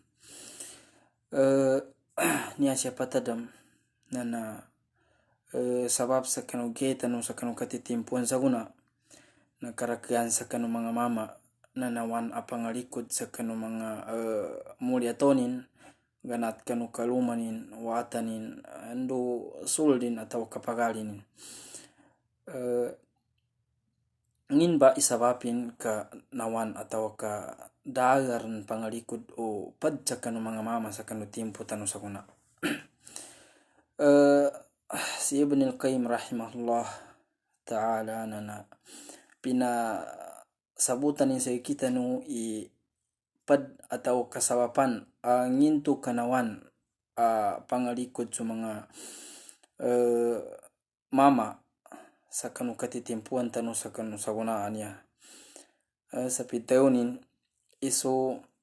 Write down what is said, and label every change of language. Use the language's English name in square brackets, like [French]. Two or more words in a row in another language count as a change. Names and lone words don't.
[Maguindanaon] niya siya patadam na sabab sa kanu getan sa kanu katitimpuan sa guna na karakyan sa kanu mga mama na nawan apangalikod sa kanu mga mulyatonin ganat kanu kalumanin watanin ando suldin atau kapagalinin ngin ba isabapin ka nawan atau ka dagar pangalikod o padsa kanu mga mama sa kanu timpo tanu sa kuna si Ibn al-Qayyim [Arabic] رحمه الله تعالى [Maguindanaon] na pina sabutan sa kita no i pad atau kasawapan ngintu kanawan pangalikod sa mga mama sa kanu katitimpuan tanu sa kanu sa gunaan niya sa pitaunin iso